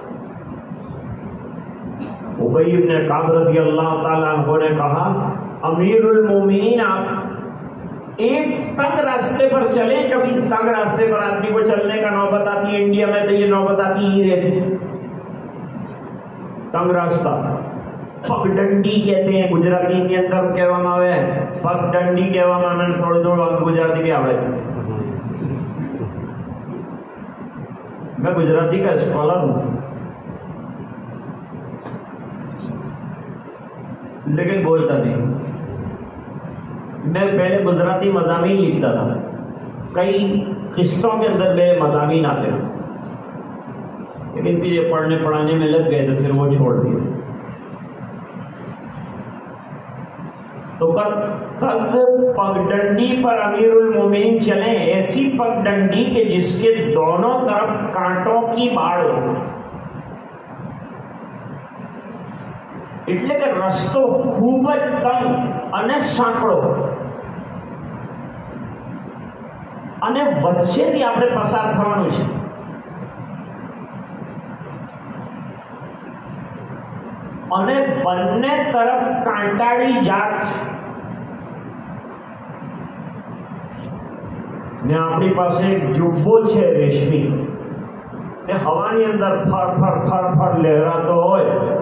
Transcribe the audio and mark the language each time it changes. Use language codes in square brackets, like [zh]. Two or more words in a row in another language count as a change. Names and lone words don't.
[ur] ابی بن کعب رضی اللہ تعالیٰ عنہ نے کہا امیر المومنین آپ ایک تنگ راستے پر چلیں. کبھی تنگ راستے پر آدمی کو چلنے کا نوبت آتی ہے، انڈیا میں تو یہ نوبت آتی ہی رہتی. تنگ راستہ پگڈنڈی کہتے ہیں گجراتی کے اندر [gu] کہવામાં આવે પગદંડી કહેવામાં મને થોડું ગુજરાતી બી આવડે. [ur] میں گجراتی کا اسکالر ہوں لیکن بولتا نہیں. میں پہلے گجراتی مضامین لکھتا تھا، کئی قسطوں کے اندر میرے مضامین آتے تھے، لیکن پھر یہ پڑھنے پڑھانے میں لگ گئے تو پھر وہ چھوڑ دیے. تو تک پگڈنڈی پر امیر المومنین چلیں، ایسی پگڈنڈی کہ جس کے دونوں طرف کانٹوں کی باڑ ہو. [gu] એટલે કે રસ્તો ખૂબ જ તંગ અને સાંકડો, અને વચ્ચેથી આપણે પસાર થવાનું છે. અને બંને તરફ કાંટાળી ઝાડ છે ને આપણી પાસે એક જુબ્બો છે રેશમી, તે હવાની અંદર ફર ફર ફર ફર લહેરાતો હોય